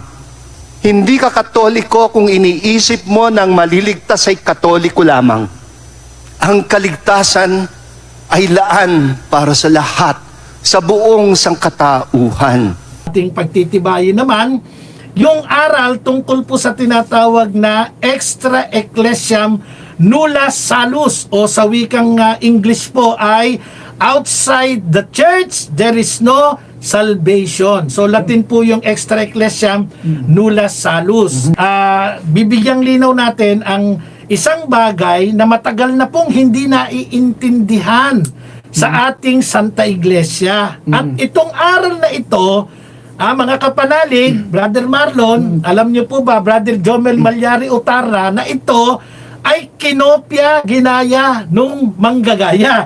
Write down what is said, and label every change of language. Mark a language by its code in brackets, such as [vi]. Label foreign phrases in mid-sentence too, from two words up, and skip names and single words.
[tl] Hindi ka Katoliko kung iniisip mo na ang maliligtas ay Katoliko lamang. Ang kaligtasan ay laan para sa lahat, sa buong sangkatauhan. Ating pagtitibayin naman, yung aral tungkol po sa tinatawag na [la] extra ecclesiam nulla salus [tl] o sa wikang English po ay [en] outside the church there is no salvation. [tl] So Latin po yung [la] extra ecclesiam nulla salus. [tl] Bibigyang linaw natin ang isang bagay na matagal na pong hindi naiintindihan sa ating Santa Iglesia. At itong aral na ito, mga kapanalig, Brother Marlon, alam niyo po ba, Brother Jomel Malyari Utara, na ito ay kinopya, ginaya nung manggagaya.